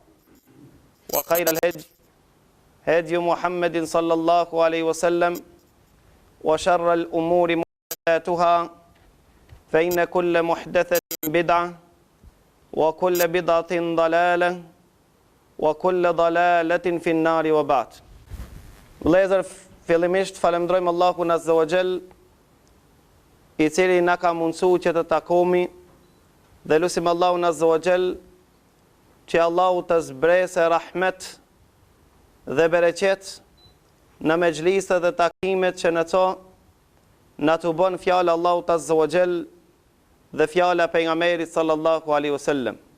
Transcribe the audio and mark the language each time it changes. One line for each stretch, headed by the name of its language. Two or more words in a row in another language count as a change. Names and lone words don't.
Arabic: وخير الهدي هدي محمد صلى الله عليه وسلم وشر الأمور محدثاتها فإن كل محدثة بدعة وكل بدعة ضلالة وكل ضلالة في النار وبعد.
Albanian: Vëllezër, fillimisht falemndrojmë Allahun
Arabic: عز وجل,
Albanian: i cili na ka mundsuar që të takohemi dhe lutim Allahun
Arabic: عز وجل
Albanian: që Allahu të zbresë rahmet dhe bereqet në mejlisë dhe takimet që në to na të bën fjala Allahut Azza wa Jall dhe fjala pejgamberit
Arabic: صلى الله عليه وسلم.